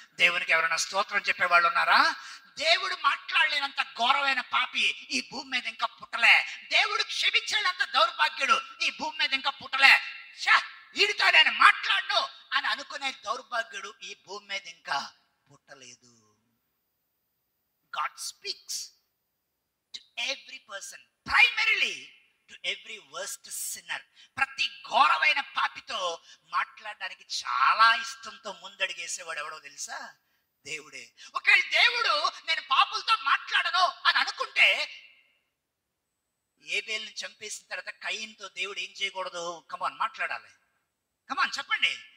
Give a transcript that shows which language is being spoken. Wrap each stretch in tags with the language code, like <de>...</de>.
<te>దేవునికి ఎవరైనా స్తోత్రం చెప్పేవాళ్ళు ఉన్నారా? దేవుడు మాట్లాడలేనంత ఘోరమైన పాపి ఈ భూమి మీద ఇంకా పుట్టలే. దేవుడు క్షమించలేనంత దౌర్భాగ్యుడు ఈ భూమి మీద ఇంకా పుట్టలే. వీడితో నేను మాట్లాడను అని అనుకునే దౌర్భాగ్యుడు ఈ భూమి మీద ఇంకా పుట్టలేదు.</te> <en>God speaks to every person, primarily to every worst sinner.</en> <te>ప్రతి ఘోరమైన పాపితో మాట్లాడడానికి చాలా ఇష్టంతో ముందడిగేసేవాడు ఎవడో తెలుసా? దేవుడే. ఒకవేళ దేవుడు నేను పాపులతో మాట్లాడను అని అనుకుంటే, ఏబేలుని చంపేసిన తర్వాత కయీనుతో దేవుడు ఏం చేయకూడదు? కమాన్ మాట్లాడాలి. కమాన్ చెప్పండి.</te>